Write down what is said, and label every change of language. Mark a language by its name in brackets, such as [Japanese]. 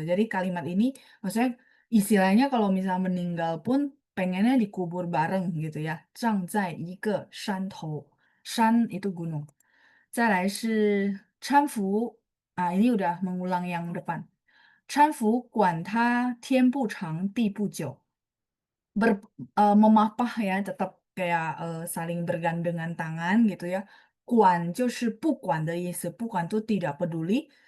[Indonesian] Jadi kalimat ini maksudnya istilahnya kalau misalnya meninggal pun pengennya dikubur bareng gitu ya. [Chinese] 葬在一个山头，山 [Indonesian] itu gunung. [Chinese] 再来是搀扶啊， [Indonesian] ini udah mengulang yang depan. [Chinese] 搀扶管他天不长地不久， [Indonesian] memapah ya tetap kayak saling bergandengan tangan gitu ya. [Chinese] 管就是不管的意思，不管 [Indonesian] tuh tidak peduli.